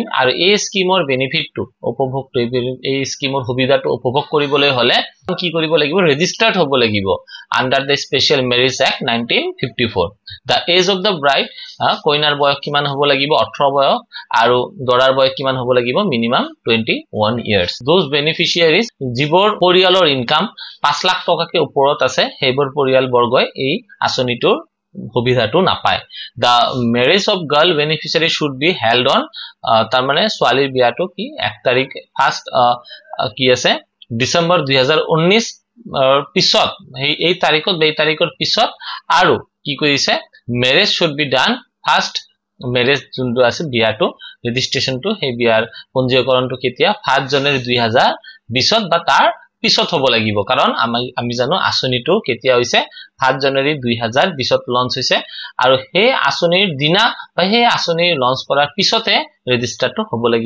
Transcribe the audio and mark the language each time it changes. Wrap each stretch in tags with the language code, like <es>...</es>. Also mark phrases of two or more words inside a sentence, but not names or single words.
<as>আৰু এই স্কিমৰ বেনিফিটটো উপভোগ এই স্কিমৰ সুবিধাটো উপভোগ কৰিবলৈ হলে কি কৰিব লাগিব ৰেজিষ্টাৰ্ড হ'ব লাগিব</as> <en>under the Special Marriage Act</en> <as>1954।</as> <en>the age of the bride</en> <as>কইনাৰ বয়স কিমান হ'ব লাগিব 18 বয়স আৰু দৰাৰ বয়স কিমান হ'ব লাগিব মিনিমাম 21 years।</as> <en>those beneficiaries</en> <as>যিবোৰ পৰিয়ালৰ ইনকাম 5 লাখ টকাকে ওপৰত আছে সেইবোৰ পৰিয়ালবৰ্গই এই আঁচনিটোৰ সুবিধাটো নাপায়।</as> <en>the marriage of girl beneficiary should be held on</en> <as>তাৰ মানে ছোৱালীৰ বিয়াটো কি 1 তাৰিখ ফাৰ্স্ট কি আছে ডিসেম্বৰ 2019 পিছত এই তাৰিখৰ পিছত আৰু কি কৰিছে</as> <en>marriage should be done first marriage</en> <as>যোনটো আছে বিয়াটো ৰেজিষ্ট্ৰেচনটো সেই বিয়াৰ পঞ্জীকৰণটো কেতিয়া 5 জানুৱাৰী 2020 বা তাৰ পিছত হ'ব লাগিব কাৰণ আমি জানো আঁচনিটো কেতিয়া হৈছে 5 জানুৱাৰী 2020 লঞ্চ হৈছে আৰু সেই আঁচনিৰ দিনা বা সেই আঁচনি লঞ্চ কৰাৰ পিছতে ৰেজিষ্টাৰটো হ'ব লাগিব।</as>